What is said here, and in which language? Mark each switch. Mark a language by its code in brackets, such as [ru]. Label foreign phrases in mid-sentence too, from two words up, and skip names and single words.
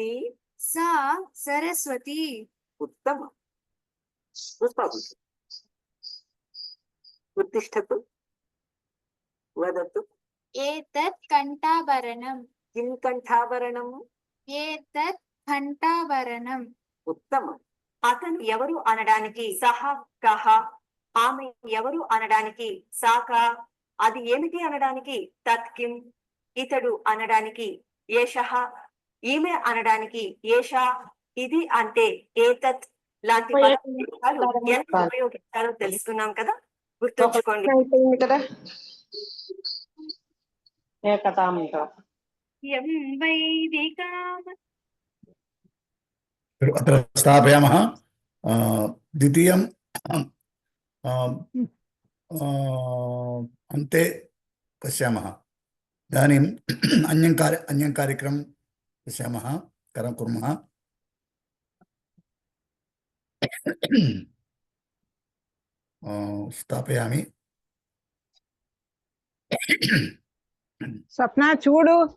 [sa] सा सरस्वती उत्तमम् उपविशतु उत्तिष्ठतु वदतु एतत् कण्ठाभरणम् किं कण्ठाभरणम् एतत् घण्टाभरणम् ఉత్తమం [te] అతను ఎవరు అనడానికి [sa] సహ కహ, [te] ఆమె ఎవరు అనడానికి సాక, అది ఏమిటి అనడానికి తత్కిం, ఇతడు అనడానికి ఏషః, ఈమె అనడానికి ఏషా, ఇది అంటే ఏతత్ లాంటి పదాలు ఎలా ఉపయోగించాలో తెలుసుకున్నాం కదా, గుర్తుంచుకోండి. యం వైదికామ [sa] अत्र स्थापयामः द्वितीयं अन्ते पश्यामः इदानीम् अन्यं कार्यक्रमं पश्यामः कुर्मः स्थापयामि [te] స్వప్న చూడు.